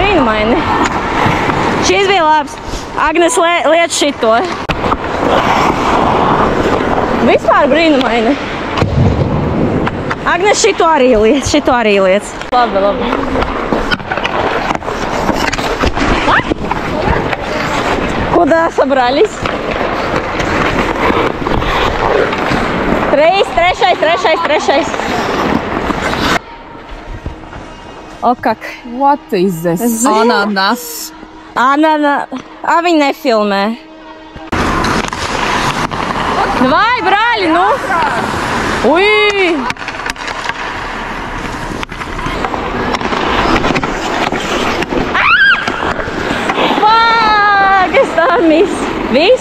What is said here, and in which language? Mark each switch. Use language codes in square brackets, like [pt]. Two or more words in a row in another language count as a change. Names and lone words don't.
[lv] brīnumaini. Šis bija labs. Agnes liec šito. Vispār brīnumaini. Agnes šito arī liec. Labi. [ru] Куда собрались? [lv] Трešais. [ru] O, как? [en] What is this? Ananas. [lv] А viņi nefilmē. Vai, brāļi, nu? Ui! Fuck, es tā viss?